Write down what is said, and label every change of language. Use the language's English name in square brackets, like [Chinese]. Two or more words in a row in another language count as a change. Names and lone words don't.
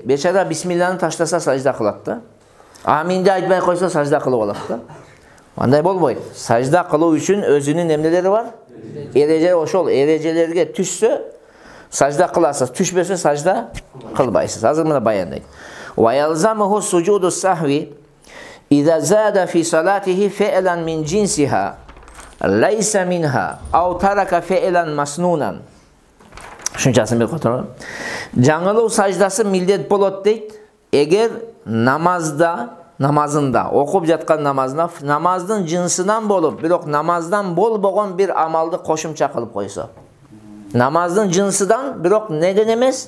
[Kyrgyz] Бечара бисмилланы таштаса сажда кылат да. Аминди айтпай койсо сажда кылып алат да. Андай болбойт. Сажда кылуу үчүн өзүнүн эмнелери бар? Эреже, ошол эрежелерге түшсө сажда кыласыз, түшпөсө сажда кылбайсыз. Азыр мына баяндайт. [Arabic] ويلزمه سجود السهو إذا زاد في صلاته فعلا من جنسها ليس منها أو ترك فعلا مسنونا. [Kyrgyz] Шунчасын бир которо. Жаңылуу саждасы милдет болот дейт. Эгер намазында окуп жаткан намаздын жынсынан болуп, бирок намаздан болбогон бир амалды кошумча кылып койсо. Намаздын жынсыдан, бирок неден эмес?